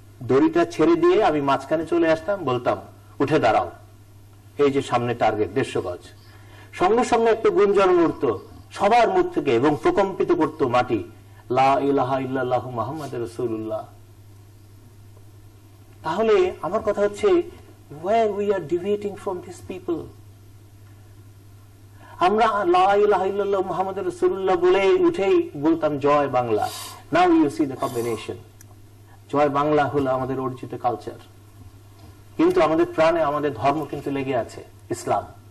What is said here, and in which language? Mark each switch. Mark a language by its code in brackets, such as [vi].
[bn] দড়িটা ছেড়ে দিয়ে আমি মাঝখানে চলে আসতাম, বলতাম উঠে দাঁড়াও, এই যে সামনে টার্গেট 150 গজ। সঙ্গে সঙ্গে একটা গুঞ্জন উঠত সবার মুখ থেকে এবং প্রকম্পিত করত মাটি, লা ইলাহা ইল্লাল্লাহু মুহাম্মাদুর রাসূলুল্লাহ। তাহলে আমার কথা হচ্ছে, [en] where we are deviating from these people? [bn] আমরা লা ইলাহা ইল্লাল্লাহু মুহাম্মাদুর রাসূলুল্লাহ বলে উঠেই বলতাম জয় Bangla. [en] Now you see the combination. [bn] জয় বাংলা হলো আমাদের অর্জিত কালচার, কিন্তু আমাদের প্রাণে আমাদের ধর্ম কিন্তু লেগে আছে, ইসলাম।